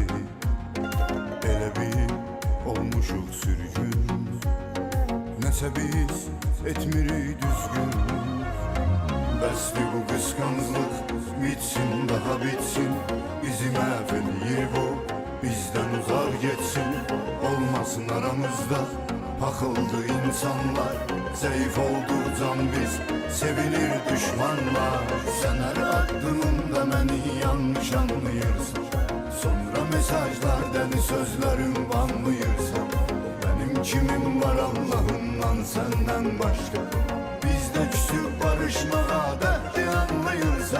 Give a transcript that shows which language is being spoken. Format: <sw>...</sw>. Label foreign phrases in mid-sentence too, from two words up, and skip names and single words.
<az>Elə bir olmuşuq sürgün, nəsə biz etmirik düzgün. Bəsli bu qısqanclıq, bitsin daha bitsin. Bizi məhv eləyir bu, bizdən uzaq getsin. Olmasın aramızda paxıldı insanlar. Zayıf oldu can biz, sevilir düşmanlar.</az> <tr>Sen her addımında beni yanlış anlayırsın, sonra mesajlar, deli sözlerin banlayırsan. Benim kimim var Allah'ımdan senden başka, bizde küsüp barışmağa dertli anlayırsa.</tr>